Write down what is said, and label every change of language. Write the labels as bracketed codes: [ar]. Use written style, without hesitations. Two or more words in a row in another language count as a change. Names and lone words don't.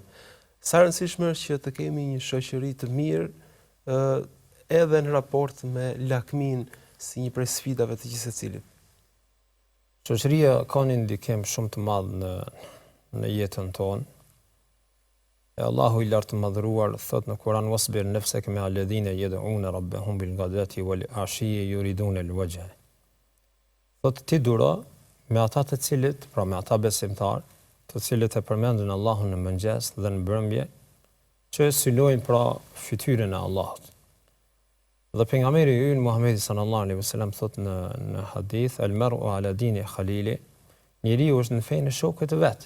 [sq] Sa rëndësishme është që të kemi një shoqëri të mirë edhe në raport me lakmin si një prej sfidave të gjithë secilit. Shoqëria ka një ndikim shumë të madh në jetën tonë. Allahu i lartë madhruar thot në Kur'an [ar] واصبر نفسك مع الذين يدعون ربهم بالغداة والعشي يريدون الوجه. [sq] Thot ti duro me ata të cilët, pra me ata besimtar, të cilët e përmendin Allahun në mëngjes dhe në mbrëmje, që synojnë pra fytyrën e Allahut. Dhe pejgamberi ynë Muhamedi [ar] صلى الله عليه وسلم [sq] thot në hadith, [ar] المرء على دين خليله, [sq] njeriu është në fenë e shokut të vet.